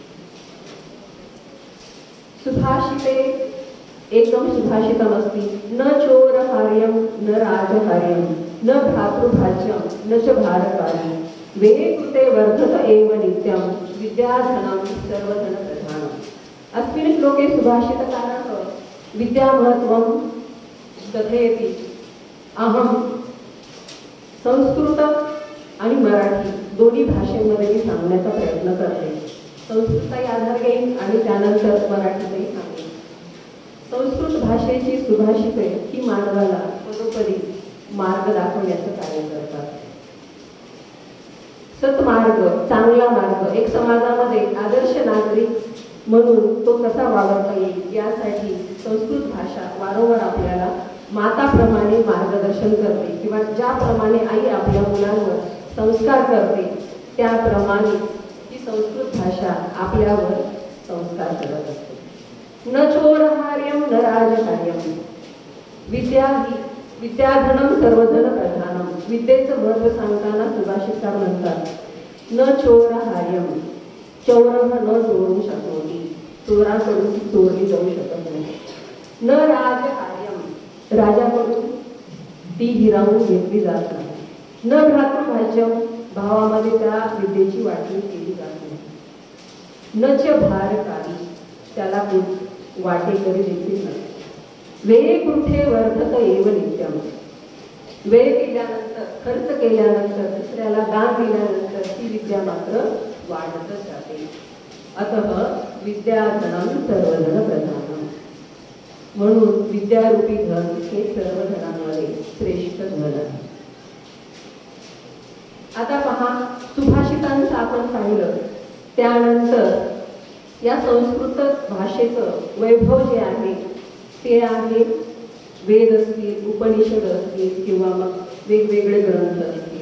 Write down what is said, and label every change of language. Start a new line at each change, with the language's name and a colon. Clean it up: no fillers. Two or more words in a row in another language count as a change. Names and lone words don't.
Sanskrit: सुभाषिते एकं सुभाषितमस्ति, न चोरहार्यं न राजहार्यं न भ्रातृभाज्यं न च भारकार्यं, वेहे कृते वर्धत एव नित्यं, विद्याधनं सर्वधनप्रधानम्। अस्मिन् श्लोके सुभाषितकारः विद्यामहत्त्वं कथयति।
Marathi: अहं संस्कृत आणि मराठी दोन्ही भाषेमध्ये सांगण्याचा प्रयत्न करते। संस्कृतचाही आधार घेईन आणि त्यानंतर मराठीचाही सांगेन। संस्कृत भाषेची सुभाषिते ही मानवाला पदोपदी मार्ग दाखवण्याचं कार्य करतात। सत्मार्ग, चांगला मार्ग, एक समाजामध्ये आदर्श नागरिक म्हणून तो कसा वावरता येईल यासाठी संस्कृत भाषा वारंवार आपल्याला माताप्रमाणे मार्गदर्शन करते किंवा ज्याप्रमाणे आई आपल्या मुलांवर संस्कार करते त्याप्रमाणे ही संस्कृत भाषा आपल्यावर संस्कार करत असते।
Sanskrit: न चोरहार्यं न राजहार्यं, विद्याधनं सर्वधन प्रधानम।
Marathi: विद्येचं महत्त्व सांगताना सुभाषितकार म्हणतात,
Sanskrit: न चोरहार्यं, चौरः न चोरू शक्नोति,
Marathi: चोराकडून चोरली जाऊ शकत नाही।
Sanskrit: न राजहार्यं,
Marathi: राजाकडून ती हिरावून घेतली जात नाही।
Sanskrit: न भ्रातृभाज्यं,
Marathi: भावामध्ये त्या विद्येची वाटणी केली जात नाही।
Sanskrit: न च भारकारी,
Marathi: त्याला वाटेकरी देखील नाही।
Sanskrit: वेळे कृते वर्धत एव नित्यम,
Marathi: वेळ केल्यानंतर, खर्च केल्यानंतर, दुसऱ्याला दान दिल्यानंतर ती विद्या मात्र वाढतच जाते।
Sanskrit: अतः विद्याधनं सर्वधन प्रधानम,
Marathi: म्हणून विद्यारूपी धन हे सर्व धनांमध्ये श्रेष्ठ धन आहे। आता पहा, सुभाषितांचं आपण पाहिलं, त्यानंतर या संस्कृत भाषेचं वैभव जे आहे ते आहे वेद असतील, उपनिषद असतील किंवा मग वेगवेगळे ग्रंथ असतील.